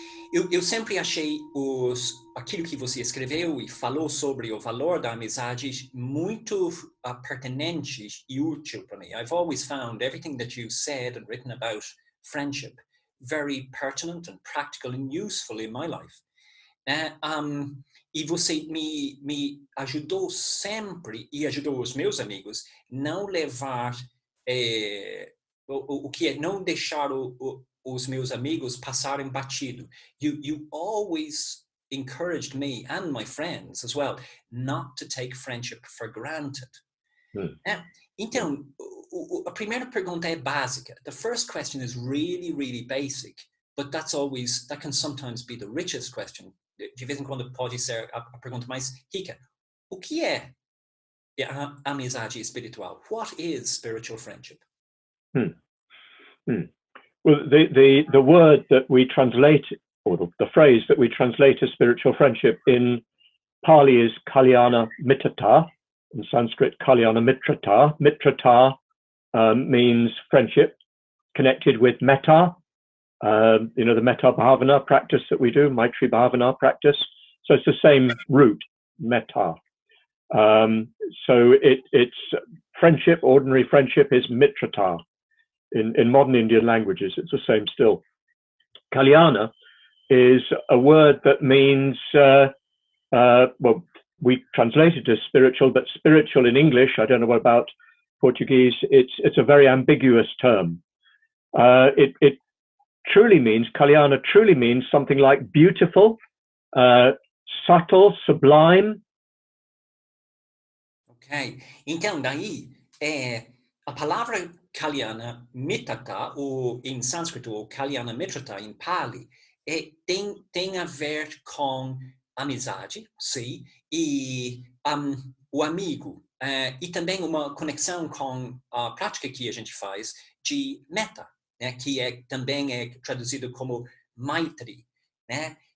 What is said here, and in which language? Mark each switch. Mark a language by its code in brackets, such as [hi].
[pt] Eu sempre achei aquilo que você escreveu e falou sobre o valor da amizade muito pertinentes e útil para mim. [en] I've always found everything that you said and written about friendship very pertinent and practical and useful in my life. [pt] E você me ajudou sempre e ajudou os meus amigos não levar o que é não deixar os meus amigos passarem batido. [en] You always encouraged me and my friends as well not to take friendship for granted. [pt] Então, a primeira pergunta é básica. [en] The first question is really, really basic, but that can sometimes be the richest question. [pt] De vez em quando pode ser a pergunta mais rica. O que é a amizade espiritual? [en] What is spiritual friendship? Well, the word that we translate, or the phrase that we translate as spiritual friendship in Pali is kalyana mitrata, in Sanskrit kalyana mitrata. Mitrata means friendship connected with metta. The metta bhavana practice that we do, Maitri bhavana practice. So it's the same root, metta. So it's friendship, ordinary friendship is mitrata. In modern Indian languages, it's the same still. Kalyana is a word that means, well, we translate it as spiritual, but spiritual in English, I don't know what about Portuguese, it's a very ambiguous term. It truly means, kalyana truly means something like beautiful, subtle, sublime. [pt] Ok, então daí a palavra kalyana mitrata, ou em sânscrito, ou kalyana mitrata em Pali, tem a ver com amizade, sim, e o amigo, e também uma conexão com a prática que a gente faz de metta, né, que também é traduzido como Maitri, né?